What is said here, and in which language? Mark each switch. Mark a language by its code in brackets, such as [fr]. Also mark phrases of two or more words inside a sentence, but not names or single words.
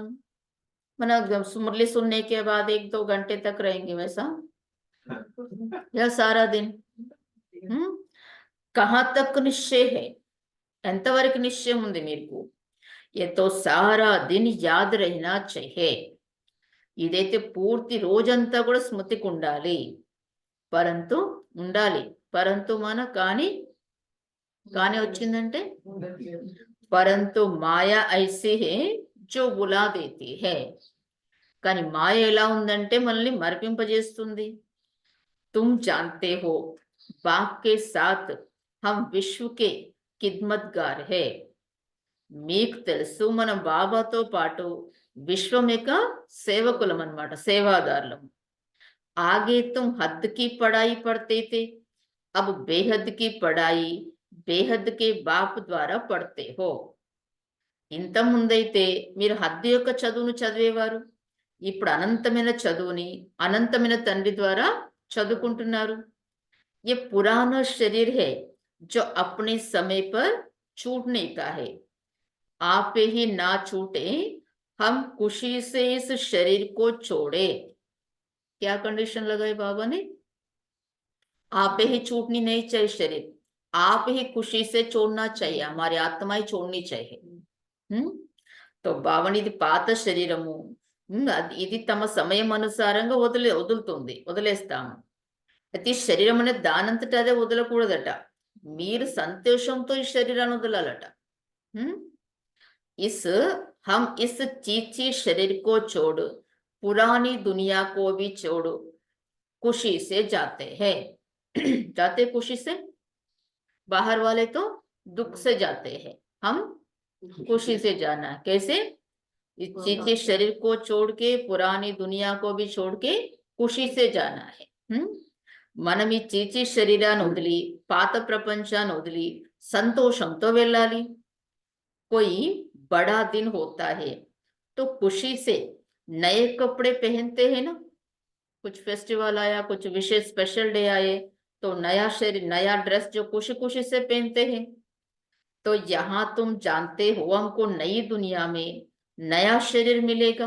[te] మన మురళి [hi] सुनने के बाद 1-2 घंटे तक रहेंगे वैसा या सारा दिन. कहाँ तक निश्चय है, [te] ఎంతవరకు నిశ్చయం ఉంది మీకు. [hi] ये तो सारा दिन याद रहना चाहिए. [te] ఇదైతే పూర్తి రోజంతా కూడా స్మృతికి ఉండాలి. పరంతు మన కానీ వచ్చిందంటే [hi] परंतु माया ऐसी है जो बुला देती है. [te] కానీ మాయ ఎలా ఉందంటే మనల్ని మరిపింపజేస్తుంది. [hi] तुम जानते हो बाप के साथ हम विश्व के खिदमतगार है. [te] మీకు తెలుసు మనం బాబాతో పాటు విశ్వం యొక్క సేవకులం అన్నమాట, సేవాదారులం. [hi] आगे तुम हद की पढ़ाई पढ़ते थे, अब बेहद की पढ़ाई बेहद के बाप द्वारा पढ़ते हो. [te] ఇంత ముందైతే మీరు హద్దు యొక్క చదువును చదివేవారు, ఇప్పుడు అనంతమైన చదువుని అనంతమైన తండ్రి ద్వారా చదువుకుంటున్నారు. [hi] ये पुराना शरीर है जो अपने समय पर छूटने का है. आप ही ना छूटे, हम खुशी से इस शरीर को छोड़े. क्या कंडीशन लगाई बाबा ने? आप ही छूटनी नहीं चाहिए शरीर, आप ही खुशी से छोड़ना चाहिए, हमारी आत्माएं छोड़नी चाहिए. [te] तो భావన ఇది పాత శరీరము, ఇది తమ సమయం అనుసారంగా వదిలేస్తాము. అయితే ఈ శరీరం అనేది దానంతట అదే వదలకూడదట, మీరు సంతోషంతో ఈ శరీరాన్ని వదలాలట. [hi] हम इस चीची शरीर को छोड़ पुरानी दुनिया को भी छोड़ खुशी से जाते हैं. जाते खुशी से, बाहर वाले तो दुख से जाते हैं, हम खुशी से जाना. कैसे? इस चीचे शरीर को छोड़ के पुरानी दुनिया को भी छोड़ के खुशी से जाना है. [te] మనం ఈ చీచి శరీరాన్ని వదిలి పాత ప్రపంచాన్ని వదిలి సంతోషంతో వెళ్ళాలి. [hi] कोई बड़ा दिन होता है तो खुशी से नए कपड़े पहनते हैं ना. कुछ फेस्टिवल आया, कुछ विशेष स्पेशल डे आए तो नया शरीर नया ड्रेस जो खुशी खुशी से पहनते हैं. तो यहाँ तुम जानते हो हमको नई दुनिया में नया शरीर मिलेगा.